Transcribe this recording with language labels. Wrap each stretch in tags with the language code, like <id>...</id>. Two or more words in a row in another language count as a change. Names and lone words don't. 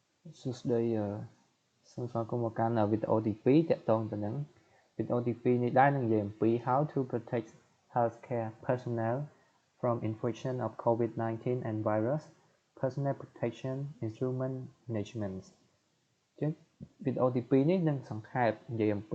<km>សួស្តីសូមស្វាគមន៍មកកាន់វីដេអូទី2តាក់ទងទៅនឹងវីដេអូទី2នេះដែរនឹងនិយាយអំពី</km> <en>How to protect healthcare personnel from infection of COVID-19 and virus personal protection instrument management</en> <km>ចឹងវីដេអូទី2នេះនឹងសង្ខេបនិយាយអំ</km>